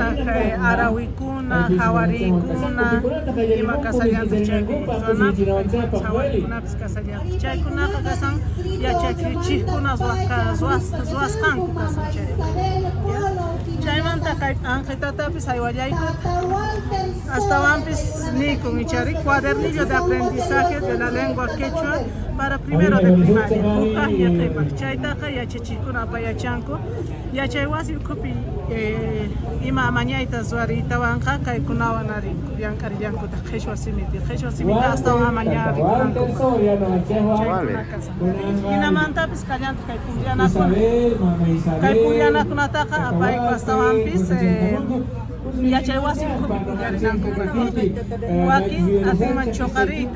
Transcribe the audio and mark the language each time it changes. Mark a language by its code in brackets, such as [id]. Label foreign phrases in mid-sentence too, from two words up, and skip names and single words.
[qu] arawikuna hawarikuna ima kasallanta chaykunapis hawarikunapis kasallanta chaykunaqa kasan yachachichikkuna zuwasqanku kasan chay chaymanta kay anqitatapis haywallayku astawanpis nikun ichari [es] cuadernillo de aprendizaje de la lengua quechua para primero de primaria. [qu] Uqa yaqaypa chaytaqa yachachikuna apayachanku yachaywasi ukhupi ima amañayta suwariytawanqa kaykunawan arinku llank'arillankuta qhishwa simita astawan amañarikunanku hinamantapis kallanta kay pullanakunataqa apayku astawanpis yachaywasi ukhupi pullarinankuman wakin atinman choqariyta